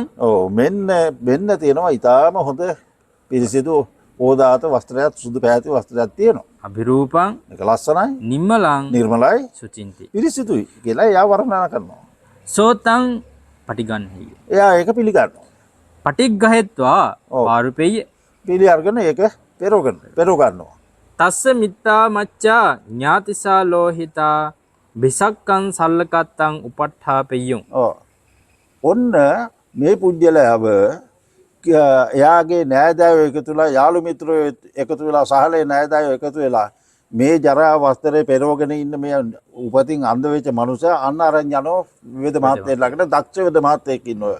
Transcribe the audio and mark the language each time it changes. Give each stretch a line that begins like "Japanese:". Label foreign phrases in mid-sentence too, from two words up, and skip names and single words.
Sinhala: ඔව් මෙන්න තියෙනවා ඊටාම හොඳ පිරිසිදු ඕදාත වස්ත්‍රයක් සුදු පැහැති වස්ත්‍රයක් තියෙනවා.
Pali: අභිරූපං
Sinhala: මේක ලස්සනයි
Pali: නිම්මලං
Sinhala: නිර්මලයි
Pali: සුචින්ති.
Sinhala: පිරිසිදුයි කියලා එයා වර්ණනා කරනවා.
Pali: සෝතං පටිගන්හි.
Sinhala: එයා ඒක පිළිගන්නවා.
Pali: පටිග්ගහෙත්වා පාරුපෙය.
Sinhala: පිළි අරගෙන ඒක පෙරව ගන්නවා.
Pali: තස්ස මිත්තා මච්චා ඥාතිසා ලෝහිතා බිසක්කං සල්ලකත්තං උපට්ඨාපෙය්‍යුම්.
Sinhala: ඔන්න මේ පුජ්‍යලයව එයාගේ නෑදෑයෝ එකතු වෙලා යාළු මිත්‍රයෝ එකතු වෙලා සහලේ නෑදෑයෝ එකතු වෙලා මේ ජරා වස්ත්‍රේ පෙරවගෙන ඉන්න මේ උපතින් අන්ධ වෙච්ච මනුස්සයා අන්න අරන් යනවා විවිධ මහත්යෙක් ළඟට දක්ෂ විවිධ මහත්යෙක් ඉන්නවා.